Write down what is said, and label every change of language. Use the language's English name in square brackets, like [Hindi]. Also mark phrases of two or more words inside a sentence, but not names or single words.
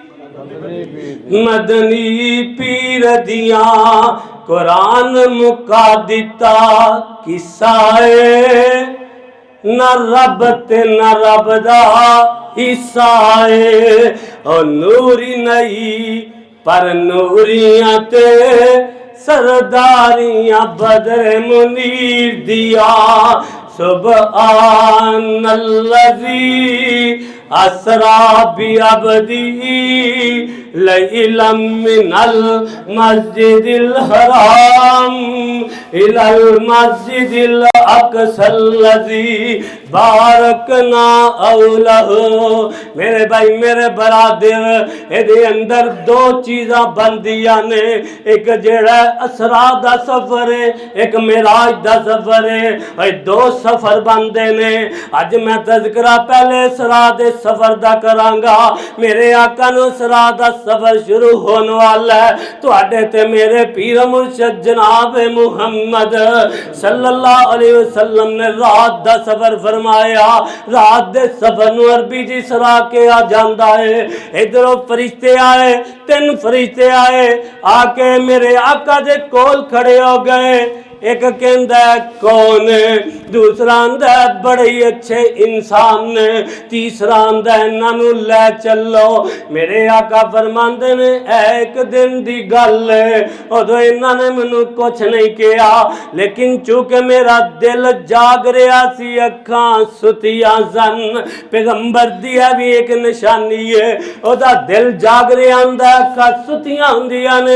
[Punjabi] ਮਦਨੀ ਪੀਰ ਦਿਆ ਕੁਰਾਨ ਮੁਕਾ ਦਿੱਤਾ ਕਿਸੇ ਨਾ ਰੱਬ ਤੇ ਨਾ ਰੱਬ ਦਾ ਹਿੱਸਾ ਹੈ ਔਰ ਨੂਰੀ ਨਹੀਂ ਪਰ ਨੂਰੀਆਂ ਤੇ ਸਰਦਾਰੀਆਂ ਬਦਰ ਮੁਨੀਰ ਦਿਆ। [Arabic] سبحان الذي أسرى بعبده ليلا من المسجد الحرام إلى المسجد الأقصى الذي باركنا حوله. [Punjabi] ਮੇਰੇ ਭਾਈ ਮੇਰੇ ਬਰਾਦਰ, ਇਹਦੇ ਅੰਦਰ ਦੋ ਚੀਜ਼ਾਂ ਬਣਦੀਆਂ ਨੇ, ਇੱਕ ਜਿਹੜਾ ਅਸਰਾ ਦਾ ਸਫ਼ਰ ਹੈ, ਇੱਕ ਮੇਰਾਜ ਦਾ ਸਫ਼ਰ ਹੈ, एक मेराज दा सफर है। ਦੋ ਸਫ਼ਰ ਬਣਤੇ ਨੇ। ਅੱਜ ਮੈਂ ਤਜ਼ਕਿਰਾ ਪਹਿਲੇ ਅਸਰਾ ਦੇ ਸਫ਼ਰ ਦਾ ਕਰਾਂਗਾ। ਮੇਰੇ ਆਕਾ ਨੂੰ ਅਸਰਾ ਦਾ ਸਫ਼ਰ ਸ਼ੁਰੂ ਹੋਣ ਵਾਲਾ ਹੈ। ਤੁਹਾਡੇ ਤੇ ਮੇਰੇ ਪੀਰ ਮੁਰਸ਼ਦ ਜਨਾਬ ਮੁਹੰਮਦ [Arabic] صلى الله عليه وسلم [Punjabi] ਨੇ ਰਾਤ ਦਾ ਸਫ਼ਰ ਫ਼ਰਮਾਇਆ। ਰਾਤ ਦੇ ਸਫ਼ਰ ਨੂੰ ਅਰਬੀ ਜੀ ਸਰਾ ਕੇ ਆ ਜਾਂਦਾ ਹੈ। ਇੱਧਰੋਂ ਫ਼ਰਿਸ਼ਤੇ ਆਏ, 3 ਫ਼ਰਿਸ਼ਤੇ ਆਏ, ਆਕੇ ਮੇਰੇ ਆਕਾ ਦੇ ਕੋਲ ਖੜ੍ਹੇ ਹੋ ਗਏ। ਇੱਕ ਕਹਿਤਾ ਹੈ ਕੌਣ ਹੈ, ਦੂਸਰਾ ਆਂਦਾ ਹੈ ਬੜੇ ਹੀ ਅੱਛੇ ਇਨਸਾਨ ਨੇ, ਤੀਸਰਾ ਆਂਦਾ ਹੈ ਇਨ੍ਹਾਂ ਲੈ ਚਲੋ। ਮੇਰੇ ਆਕਾ ਫ਼ਰਮਾਂਦੇ ਨੇ ਇੱਕ ਦਿਨ ਦੀ ਗੱਲ ਹੈ, ਉਦੋਂ ਇਨ੍ਹਾਂ ਨੇ ਮੈਨੂੰ ਕੁਝ ਨਹੀਂ ਕਿਹਾ, ਲੇਕਿਨ ਚੂੰਕਿ ਮੇਰਾ ਦਿਲ ਜਾਗ ਰਿਹਾ ਸੀ, ਅੱਖਾਂ ਸੁੱਤੀਆਂ ਸਨ। ਪੈਗ਼ੰਬਰ ਦੀ ਭੀ ਇੱਕ ਨਿਸ਼ਾਨੀ ਹੈ, ਓਹਦਾ ਦਿਲ ਜਾਗ ਰਿਹਾ ਹੁੰਦਾ, ਅੱਖਾਂ ਸੁੱਤੀਆਂ ਹੁੰਦੀਆਂ ਨੇ।